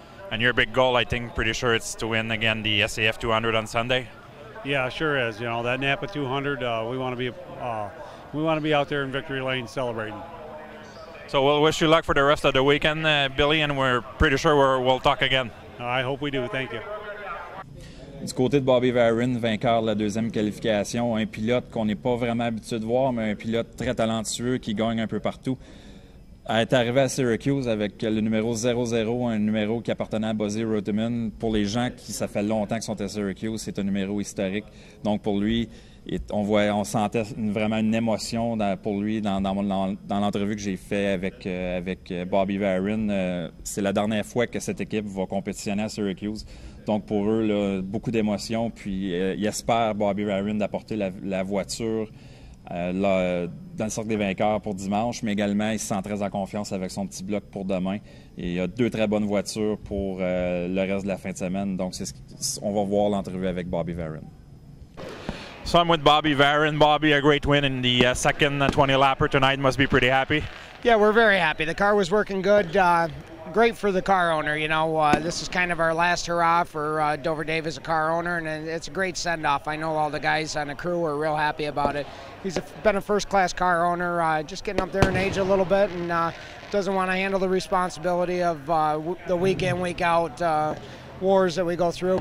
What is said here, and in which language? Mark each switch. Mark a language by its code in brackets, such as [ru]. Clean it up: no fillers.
[en] And your big goal, I think, pretty sure it's to win again the SAF 200 on Sunday. Yeah, sure is. You know, that Napa 200, we want to be out there in victory lane celebrating. So we'll wish you luck for the rest of the weekend, Billy, and we're pretty sure we'll talk again. I hope we do. Thank you. [fr] Du côté de Bobby Varon, vainqueur de la 2e qualification, un pilote qu'on n'est pas vraiment habitué de voir, mais un pilote très talentueux qui gagne un peu partout. Elle est arrivée à Syracuse avec le numéro 00, un numéro qui appartenait à Buzzy Roteman. Pour les gens qui, ça fait longtemps qu'ils sont à Syracuse, c'est un numéro historique. Donc pour lui, on sentait vraiment une émotion pour lui dans l'entrevue que j'ai faite avec Bobby Varin. C'est la dernière fois que cette équipe va compétitionner à Syracuse. Donc pour eux, là, beaucoup d'émotions. Puis ils espèrent, Bobby Varin, d'apporter la voiture dans le cercle des vainqueurs pour dimanche, mais également il se sent très en confiance avec son petit bloc pour demain. Et il y a 2 très bonnes voitures pour le reste de la fin de semaine. Donc on va voir l'entrevue avec Bobby Varin. [en] So I'm with Bobby Varin. Bobby, a great win in the second 20-lapper tonight. Must be pretty happy. Yeah, we're very happy. The car was working good. Great for the car owner. You know, this is kind of our last hurrah for Dover Dave as a car owner, and it's a great send-off. I know all the guys on the crew are real happy about it. He's been a first-class car owner, just getting up there in age a little bit, and doesn't want to handle the responsibility of the week in, week out wars that we go through.